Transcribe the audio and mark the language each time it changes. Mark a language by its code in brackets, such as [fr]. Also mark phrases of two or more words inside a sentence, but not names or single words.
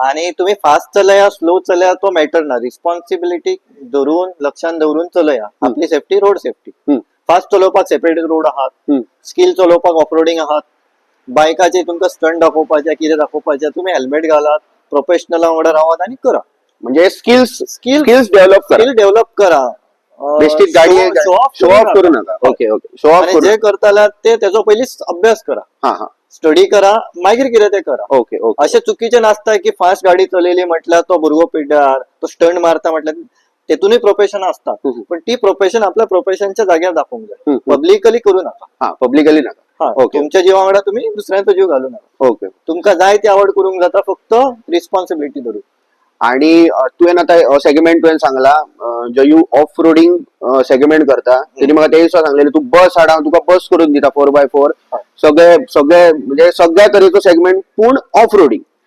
[kok] आणि तुम्ही फास्ट चलया स्लो चलया तो मॅटर ना. रिस्पॉन्सिबिलिटी धरून लक्षात दवरून चलया. आपली सेफ्टी [en] road safety. [kok] फास्ट चलोवपाक सेपरेट रोड आहात, स्किल चलोवपाक ऑफरोडिंग आहात, बायकाचे तुमकां स्टंट दाखोवपाचे कितें दाखोवपाचे तुम्ही हेल्मेट घालात प्रोफेशनला वांगडा रावात आणि करा. म्हणजे स्किल्स [en] skills develop [kok] करा. बेस्टीक गाडी [en] show off [kok] करू नका. [en] okay okay show off [kok] आणि जे करताल्यार ते तेजो पयलीच अभ्यास करा. हा हा स्टडी करा मागीर कितें ते करा. [en] okay okay [kok] अशें चुकीचे नासता की फास्ट गाडी चलयली म्हटल्यार तो भुरगो पिड्ड्यार तो स्टंट मारता म्हटल्यार तेतूनय प्रोफेशन असतात पण ती प्रोफेशन आपल्या प्रोफेशनच्या जाग्यार दाखवूंक जाय. पब्लिकली करू नका. हा पब्लिकली नका. हा तुमच्या जीवा वांगडा तुम्ही दुसऱ्यांचो जीव घालू नका. ओके तुमकां जाय ती आवड करूंक जाता फक्त रिस्पॉन्सिबिलिटी धरून. आणि तुवें आता सेगमेंट तुवें सांगला जो यू [en] off roading segment [kok] करता तेणी म्हाका ते दिसा सांगलेले तू बस हाड हांव तुका बस करून दिता 4x4 सगळे सगळे म्हणजे सगळ्या तरेचो सेगमेंट पूण [en] off roading.